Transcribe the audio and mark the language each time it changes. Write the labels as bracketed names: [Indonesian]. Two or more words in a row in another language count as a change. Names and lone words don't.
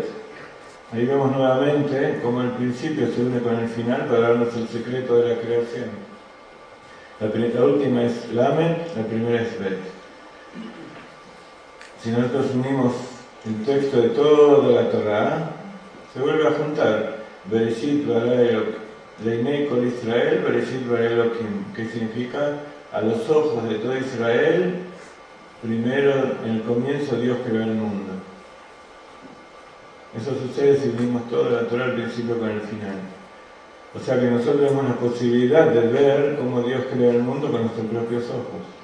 [Spanish] Ahí vemos nuevamente cómo el principio se une con el final para darnos el secreto de la creación. La última es Lamed, la primera es Bet. Si nosotros unimos el texto de toda la Torá, se vuelve a juntar [Hebrew] בראשית ברא אלהים לעיני כל ישראל בראשית ברא אלהים, [Spanish] que significa a los ojos de todo Israel primero, en el comienzo, Dios creó el mundo. Eso sucede si unimos toda la Torah al principio con el final. O sea que nosotros tenemos la posibilidad de ver cómo Dios creó el mundo con nuestros propios ojos.